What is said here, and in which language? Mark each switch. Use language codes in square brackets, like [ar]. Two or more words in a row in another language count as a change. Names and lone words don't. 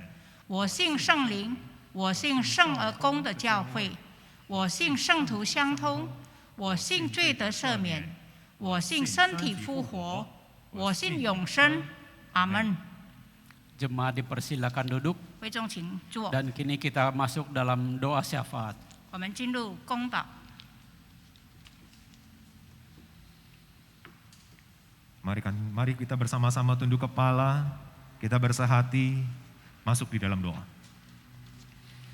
[zh] 我信圣灵，我信圣而公的教会，我信圣徒相通，我信罪得赦免，我信身体复活，我信永生。阿门。 [id] Jemaat dipersilakan duduk [zh] 会众请坐， [id] dan kini kita masuk dalam doa syafaat. [zh] 我们进入公祷。 [id] Mari kita bersama-sama tunduk kepala, kita bersahati, masuk di dalam doa.